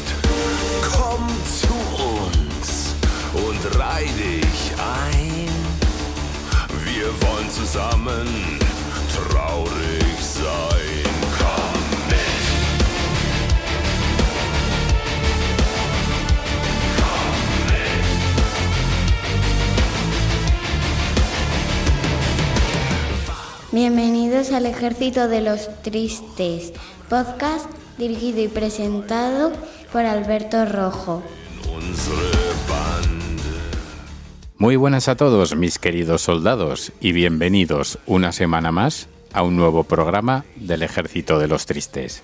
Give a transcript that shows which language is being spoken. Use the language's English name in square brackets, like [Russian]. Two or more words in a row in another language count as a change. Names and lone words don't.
[German] Komm zu uns und reih dich ein. Wir wollen zusammen traurig sein. Komm mit. Komm mit. [Spanish] Bienvenidos al Ejército de los Tristes, podcast dirigido y presentado por Alberto Rojo. Muy buenas a todos, mis queridos soldados, y bienvenidos una semana más a un nuevo programa del Ejército de los Tristes.